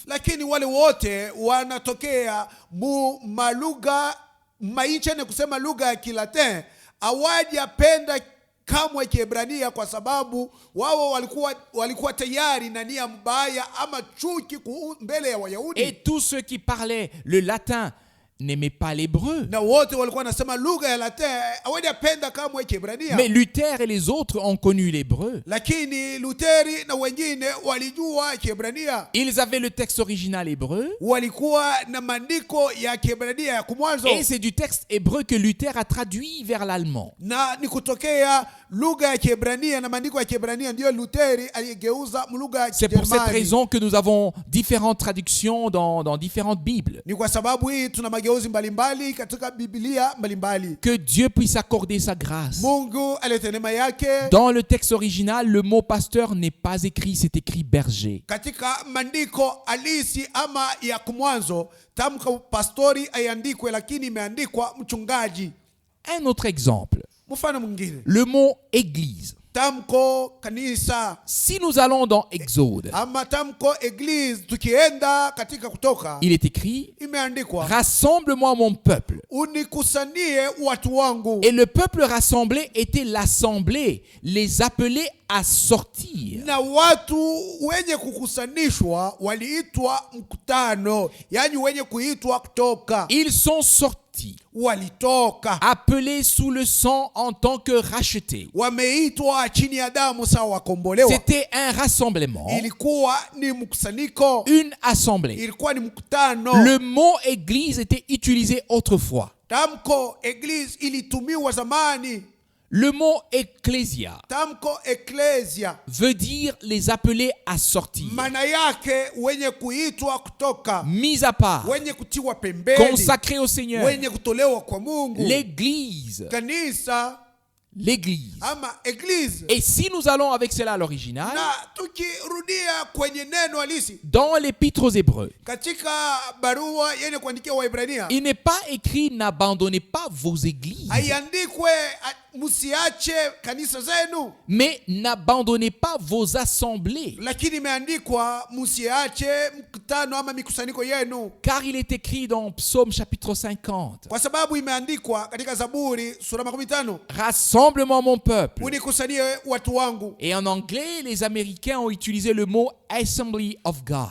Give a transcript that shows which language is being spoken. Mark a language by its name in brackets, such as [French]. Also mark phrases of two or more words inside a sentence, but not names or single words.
[Swahili] Lakini wale wote wanatokea mu malugha mainchi ni kusema lugha ya Kilatin, hawajapenda kamwe Kiebrania kwa sababu wao walikuwa tayari na nia mbaya ama chuki mbele ya Wayahudi. [French] Et tous ceux qui parlaient le latin n'aimaient pas l'hébreu. [Swahili] Na wote walikuwa nasema lugha ya Latin, hawajapenda kamwe Kiebrania. [French] Mais Luther et les autres ont connu l'hébreu. [Swahili] Lakini Lutheri na wengine walijua Kiebrania. [French] Ils avaient le texte original hébreu. [Swahili] Walikuwa na maandiko ya Kiebrania ya kumwanzo. [French] Et c'est du texte hébreu que Luther a traduit vers l'allemand. [Swahili] Na ni kutokea lugha ya Kiebrania na maandiko ya Kiebrania ndio Lutheri aliyegeuza lugha ya [French] C'est pour cette raison que nous avons différentes traductions dans différentes Bibles. [Swahili] Ni kwa sababu hii tuna mageuzi mbalimbali katika Biblia mbalimbali. [French] Que Dieu puisse accorder sa grâce. [Swahili] Mungu alete neema yake. [French] Dans le texte original, le mot pasteur n'est pas écrit, c'est écrit berger. [Swahili] Katika maandiko halisi ama ya kumwanzo, tamko pastori aiandikwe lakini imeandikwa mchungaji. [French] Un autre exemple. [Swahili] Mfano mwingine. [French] Le mot église. [Swahili] Tamko kanisa. [French] Si nous allons dans Exode, [Swahili] ama tamko église tukienda katika Kutoka, [French] il est écrit: [Swahili] imeandikwa, [French] rassemble-moi mon peuple. [Swahili] Unikusanie watu wangu. [French] Et le peuple rassemblé était l'assemblée, les appelés à sortir. [Swahili] Na watu wenye kukusanishwa waliitwa mkutano, yani wenye kuitwa kutoka. [French] Ils sont sortis, [Swahili] walitoka, [French] appelés sous le sang en tant que rachetés. [Swahili] Wameitwa chini ya damu sawa wakombolewa. [French] C'était un rassemblement, [Swahili] ilikuwa ni mkusanyiko, [French] une assemblée. [Swahili] Ilikuwa ni mkutano. [French] Le mot église était utilisé autrefois. [Swahili] Tamko église ilitumiwa zamani. [French] Le mot ecclésia [Swahili] tamko ecclesia [French] veut dire les appelés à sortir. [Swahili] Maana yake wenye kuitwa kutoka, [French] mis à part, [Swahili] wenye kutiwa pembeni, [French] consacrés au Seigneur. [Swahili] wenye kutolewa kwa Mungu. [French] L'église, [Swahili] kanisa, [French] l'église. [Swahili] ama église. [French] Et si nous allons avec cela à l'original, [Swahili] na tukirudia kwenye neno halisi [French] dans l'épître aux Hébreux, [Swahili] katika barua yenye kuandikia Waebrania, [French] il n'est pas écrit n'abandonnez pas vos églises, [Swahili] haiandikwe msiache kanisa zenu, [French] mais n'abandonnez pas vos assemblées. [Swahili] Lakini imeandikwa msiache mkutano ama mikusanyiko yenu. [French] Car il est écrit dans Psaume chapitre 50. [Swahili] Kwa sababu imeandikwa katika Zaburi sura 50. [French] Rassemble-moi mon peuple. [Swahili] Unikusanyie watu wangu. [French] Et en anglais, les Américains ont utilisé le mot Assembly of God.